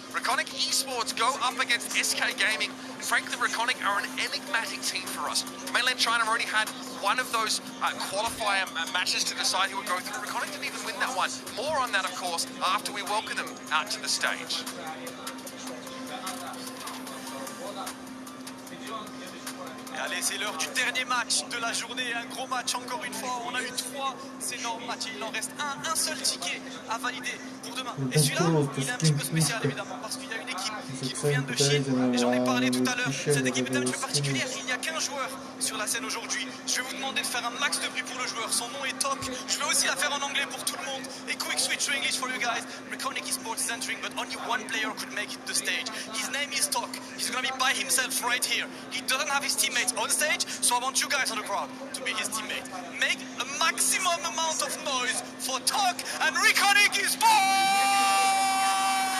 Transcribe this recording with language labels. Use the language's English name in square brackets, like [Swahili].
[English] Reconic Esports go up against SK Gaming. And frankly, Reconic are an enigmatic team for us. Mainland China already had one of those qualifier matches to decide who would go through. Reconic didn't even win that one. More on that, of course, after we welcome them out to the stage. [French] Et allez, c'est l'heure du dernier match de la journée. Un gros match encore une fois. On a eu 3 énormes matchs. Il en reste un seul ticket à valider pour demain. Et celui-là, il est un petit peu spécial évidemment parce qu'il y a une équipe qui nous vient de Chine. Et j'en ai parlé tout à l'heure. Cette équipe est un petit peu particulière. Il n'y a qu'un joueur sur la scène aujourd'hui. Je vais vous demander de faire un max de bruit pour le joueur. Son nom est Tok. Je vais aussi la faire en anglais pour tout le monde. [English] Et quick switch to English for you guys. Reconic Esports is entering, but only one player could make it to the stage. His name is Tok. He's going to be by himself right here. He doesn't have his teammates on stage, so I want you guys on the crowd to be his teammate. Make a maximum amount of noise for Tok and Reconic Esports!